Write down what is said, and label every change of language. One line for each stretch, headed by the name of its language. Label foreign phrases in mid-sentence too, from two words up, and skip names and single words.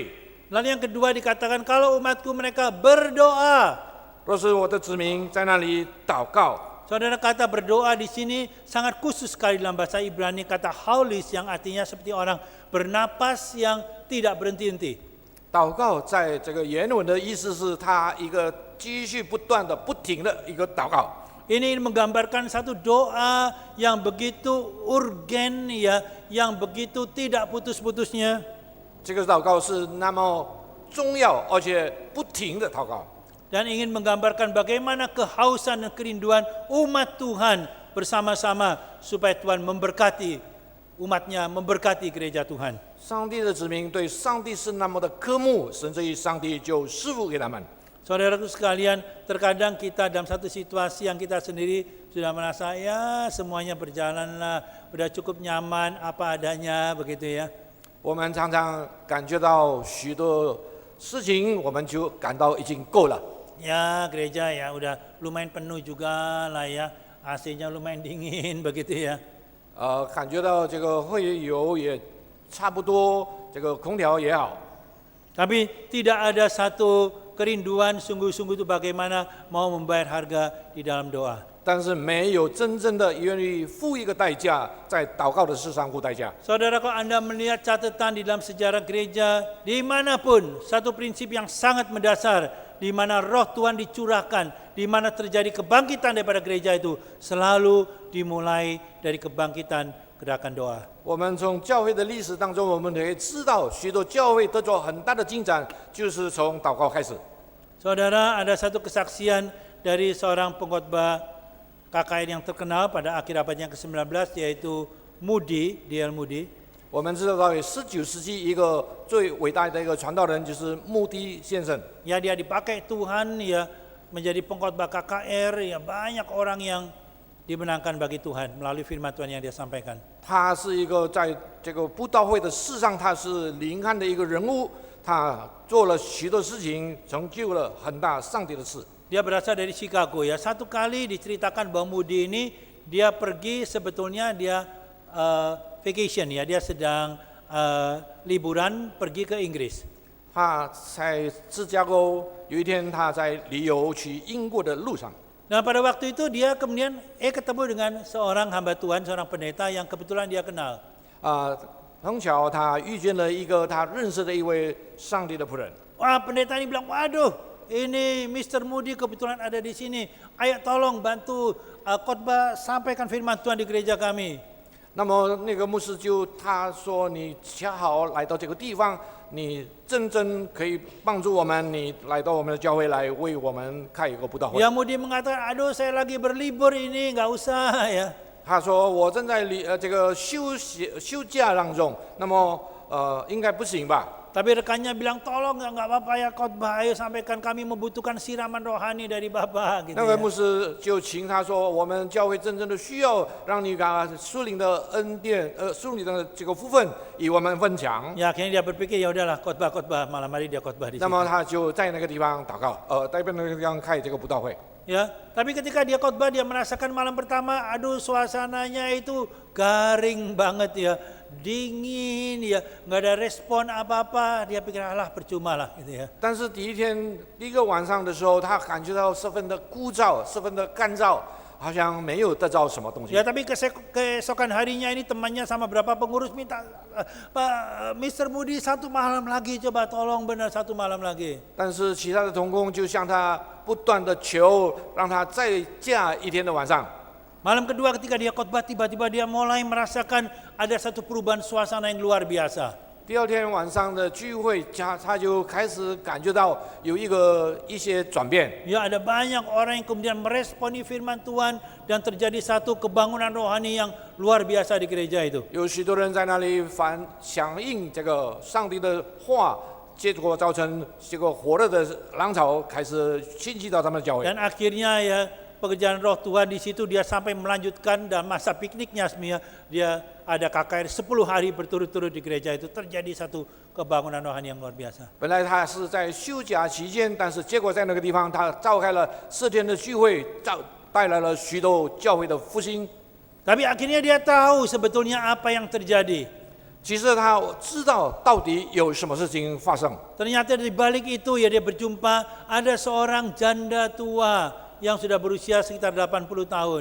Indonesian: Lalu yang kedua dikatakan kalau umatku mereka berdoa.
Chinese: 若是我的子民在那里祷告。
Indonesian: Saudara, kata berdoa di sini sangat khusus sekali dalam bahasa Ibrani, kata haulis yang artinya seperti orang bernapas yang tidak berhenti-henti.
Chinese: 祷告在这个原文的意思是，他一个继续不断的、不停的一个祷告。
Indonesian: Ini menggambarkan satu doa yang begitu urgen ya, yang begitu tidak putus-putusnya.
Chinese: 这个祷告是那么重要，而且不停的祷告。
Indonesian: Dan ingin menggambarkan bagaimana kehausan dan kerinduan umat Tuhan bersama-sama supaya Tuhan memberkati umatnya, memberkati gereja Tuhan.
Chinese: 上帝的子民对上帝是那么的渴慕，甚至于上帝就赐福给他们。
Indonesian: Saudaraku sekalian, terkadang kita dalam satu situasi yang kita sendiri sudah merasa ya semuanya berjalanlah, udah cukup nyaman apa adanya begitu ya.
Chinese: 我们常常感觉到许多事情，我们就感到已经够了。
Indonesian: Ya gereja ya udah lumayan penuh juga lah ya, AC-nya lumayan dingin begitu ya.
Chinese: 感觉到这个会友也差不多，这个空调也好。
Indonesian: Tapi tidak ada satu kerinduan sungguh-sungguh itu bagaimana mau membayar harga di dalam doa.
Chinese: 但是没有真正的愿意付一个代价，在祷告的事上付代价。
Indonesian: Saudara, kalau Anda melihat catatan di dalam sejarah gereja, dimanapun satu prinsip yang sangat mendasar, di mana roh Tuhan dicurahkan, di mana terjadi kebangkitan daripada gereja itu, selalu dimulai dari kebangkitan gerakan doa.
Chinese: 我们从教会的历史当中，我们可以知道，许多教会得到很大的进展，就是从祷告开始。
Indonesian: Saudara, ada satu kesaksian dari seorang pengkhotbah KKR yang terkenal pada akhir abad yang ke-19, yaitu Moody, D.L. Moody.
Chinese: 我们知道，在19世纪一个最伟大的一个传道人就是穆迪先生。
Indonesian: Ya, dia dipakai Tuhan ya menjadi pengkhotbah KKR, ya banyak orang yang dimenangkan bagi Tuhan melalui firman Tuhan yang dia sampaikan.
Chinese: 他是一个在这个布道会的事上，他是灵汉的一个人物，他做了许多事情，成就了很大上帝的事。
Indonesian: Dia berasal dari Chicago ya. Satu kali diceritakan bahwa Moody ini dia pergi sebetulnya dia vacation ya, dia sedang liburan pergi ke Inggris.
Chinese: 他在芝加哥有一天，他在旅游去英国的路上，
Indonesian: Nah pada waktu itu dia kemudian ketemu dengan seorang hamba Tuhan, seorang pendeta yang kebetulan dia kenal.
Chinese: 碰巧他遇见了一个他认识的一位上帝的仆人。
Indonesian: Wah, pendeta ini bilang, waduh, ini Mr. Moody kebetulan ada di sini. Ayo tolong bantu khotbah sampaikan firman Tuhan di gereja kami.
Chinese: 那么那个牧师就他说：“你恰好来到这个地方，你真正可以帮助我们，你来到我们的教会来为我们开一个布道会。”
Indonesian: Ya Moody mengatakan, aduh saya lagi berlibur ini, nggak usah ya.
Chinese: 他说：“我正在这个休假当中，那么应该不行吧？”
Indonesian: Tapi rekannya bilang, tolong nggak apa-apa ya khotbah, ayo sampaikan kami membutuhkan siraman rohani dari Bapak. Gitu
Chinese: 那位
Indonesian: ya.
Chinese: 牧师就请他说：“我们教会真正的需要让你把属灵的恩典，属灵的这个福分与我们分享。”
Indonesian: Ya akhirnya dia berpikir ya udahlah khotbah malam hari dia khotbah di
Chinese: 那
Indonesian: situ.
Chinese: 么他就在那个地方祷告，在那个地方开这个布道会。
Indonesian: Ya, tapi ketika dia khotbah dia merasakan malam pertama, aduh suasananya itu garing banget ya, dingin ya, nggak ada respon apa-apa. Dia pikir alah percuma lah gitu ya.
Chinese: 但是第一个晚上的时候，他感觉到十分的枯燥，十分的干燥，好像没有得到什么东西。
Indonesian: Ya tapi keesokan harinya ini temannya sama berapa pengurus minta, Pak Mr. Moody satu malam lagi, coba tolong benar satu malam lagi.
Chinese: 但是其他的同工就向他不断的求，让他再假一天的晚上。
Indonesian: Malam kedua ketika dia khotbah, tiba-tiba dia mulai merasakan ada satu perubahan suasana yang luar biasa.
Chinese: 第二天晚上的聚会，他就开始感觉到有一些转变。
Indonesian: Ya, ada banyak orang yang kemudian meresponi firman Tuhan dan terjadi satu kebangunan rohani yang luar biasa di gereja itu.
Chinese: 有许多人在那里响应这个上帝的话，结果造成这个火热的浪潮开始兴起到他们的教会。
Indonesian: Dan akhirnya ya pekerjaan roh Tuhan di situ dia sampai melanjutkan dan masa pikniknya dia ada KKR 10 hari berturut-turut di gereja itu terjadi satu kebangunan rohani yang luar biasa.
Chinese: 本来他是在休假期间，但是结果在那个地方他召开了4天的聚会，带来了许多教会的复兴。
Indonesian: Tapi akhirnya dia tahu sebetulnya apa yang terjadi.
Chinese: 其实他知道到底有什么事情发生。
Indonesian: Ternyata di balik itu ya dia berjumpa ada seorang janda tua yang sudah berusia sekitar 80 tahun.